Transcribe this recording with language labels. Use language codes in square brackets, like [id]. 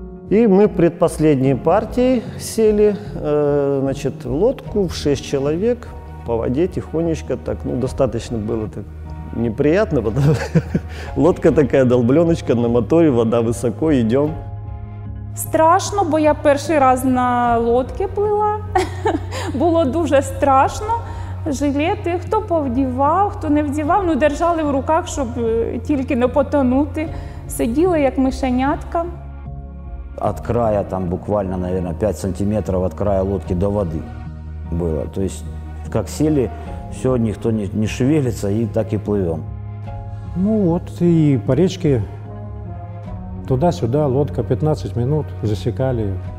[ru] И мы предпоследней партией сели, значит, в лодку в 6 человек по воде тихонечко, так, ну, достаточно было так неприятно, потому что лодка такая, долбленочка на моторе, вода высоко, идем. [uk] Страшно, бо я перший раз на лодці плила. Було дуже страшно. Жилети, хто повдівав, хто не вдівав, ну, держали в руках, щоб тільки не потонути. Сиділи, як мишенятка. [ru] От края, там буквально, наверное, 5 сантиметров от края лодки до воды было. То есть, как сели, все, никто не шевелится, и так и плывем. Ну вот и по речке туда-сюда, лодка 15 минут засекали.